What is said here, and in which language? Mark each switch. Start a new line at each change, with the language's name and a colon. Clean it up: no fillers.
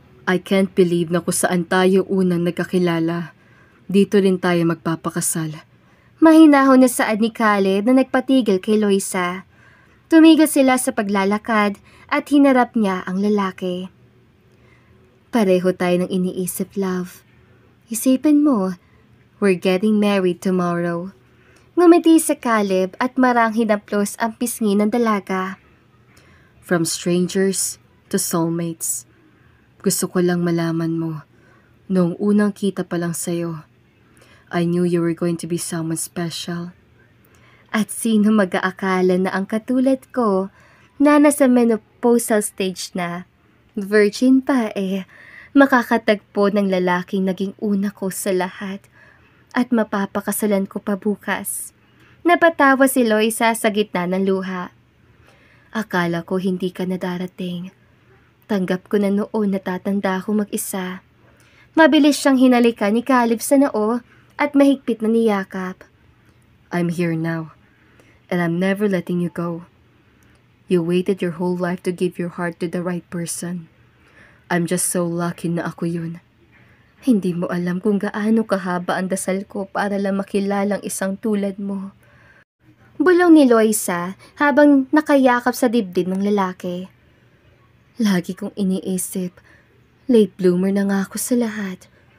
English: I can't believe
Filipino: na kung saan tayo unang nagkakilala. Dito rin tayo magpapakasal. Mahinahon na saad ni Caleb na nagpatigil kay Loisa. Tumigil sila sa paglalakad at hinarap niya ang lalaki. Pareho tayo ng iniisip, love. Isipin mo,
English: we're getting married tomorrow.
Filipino: Ngumiti si Caleb at marang hinaplos ang pisngi ng dalaga.
English: From strangers to soulmates.
Filipino: Gusto ko lang malaman mo, noong unang kita pa lang sa'yo,
English: I knew you were going to be someone special.
Filipino: At sino mag-aakala na ang katulad ko na nasa menopausal stage na, virgin pa makakatagpo ng lalaking naging una ko sa lahat at mapapakasalan ko pa bukas. Napatawa si Loisa sa gitna ng luha. Akala ko hindi ka na darating. Tanggap ko na noon natatanda ako mag-isa. Mabilis siyang hinalikan ni Caleb sa noo at mahigpit na niyakap.
English: I'm here now, and I'm never letting you go. You waited your whole life to give your heart to the right person. I'm just so lucky
Filipino: na ako yun. Hindi mo alam kung gaano kahaba ang dasal ko para lang makilalang isang tulad mo. Bulong ni Loisa habang nakayakap sa dibdib ng lalaki. Lagi kong iniisip, late bloomer na nga ako sa lahat.